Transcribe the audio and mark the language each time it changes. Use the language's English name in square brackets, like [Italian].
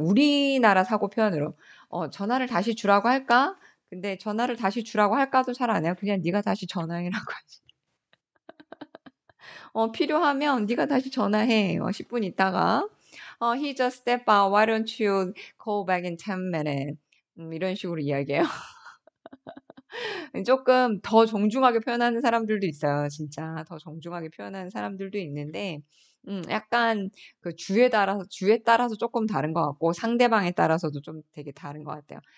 [Korean] 우리나라 사고 표현으로 전화를 다시 주라고 할까? 근데 전화를 다시 주라고 할까도 잘 안 해요. 그냥 네가 다시 전화해라고 하지. 필요하면 네가 다시 전화해. 10분 있다가. [English] He just stepped out. Why don't you call back in 10 minutes? [Korean] 이런 식으로 이야기해요. 조금 더 정중하게 표현하는 사람들도 있어요. 진짜 더 정중하게 표현하는 사람들도 있는데 약간 그 주에 따라서 조금 다른 것 같고 상대방에 따라서도 좀 되게 다른 것 같아요.